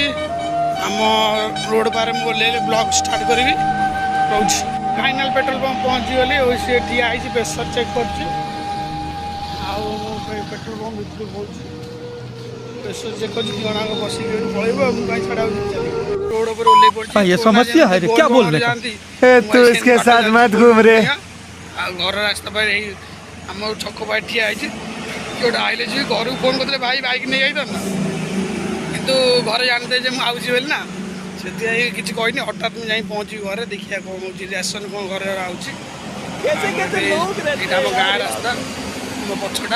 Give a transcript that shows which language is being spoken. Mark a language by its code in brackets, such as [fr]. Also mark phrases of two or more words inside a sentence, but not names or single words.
[or] ଆମ ରୋଡ଼ ପାରେ ମୁଁ ଓହ୍ଲେଇଲେ [en] blog start [or] କରିବି। ରହୁଛି। [en] final petrol pump [or] ପହଞ୍ଚିଗଲି। ସେ ଠିଆ ହେଇଛି [en] pressure check [or] କରୁଛି। ଆଉ ମୁଁ [en] petrol pump [or] ଭିତରୁ ପହଞ୍ଚୁଛି [en] pressure check [or] କରୁଛି। 2 ଜଣଙ୍କ ବସିକି ଏଠୁ ପଳେଇବ। ମୁଁ କାହିଁ ଛଡ଼ା ହଉଛି ରୋଡ଼ ଉପରେ ଓହ୍ଲେଇ ପଡ଼ିଛି। [hi] ये समस्या है क्या बोल रहे हैं? तो इसके साथ मत घूम रहे। [or] ଆଉ ଘର ରାସ୍ତା ପାଇଁ ଏଇ ଆମ ଛକ ପାଇଁ ଠିଆ ହେଇଛି। ଗୋଟେ ଆଇଲେ ଯିବି ଘରକୁ ଫୋନ୍ କରିଥିଲେ ଭାଇ ବାଇକ୍ ନେଇ ଯାଇଥାନ୍ତା କିନ୍ତୁ ଘରେ ଜାଣିଥିଲେ ଯେ ମୁଁ ଆଉଛି ବୋଲି ନା ସେଥିପାଇଁ କିଛି କହିନି। ହଠାତ୍ ମୁଁ ଯାଇ ପହଞ୍ଚିବି ଘରେ ଦେଖିବା କ'ଣ ହେଉଛି ରେସନ୍ କ'ଣ ଘରେ ଆଉଛି। ଏଇଟା ଆମ ଗାଁ ରାସ୍ତା ମୋ ପଛଟା।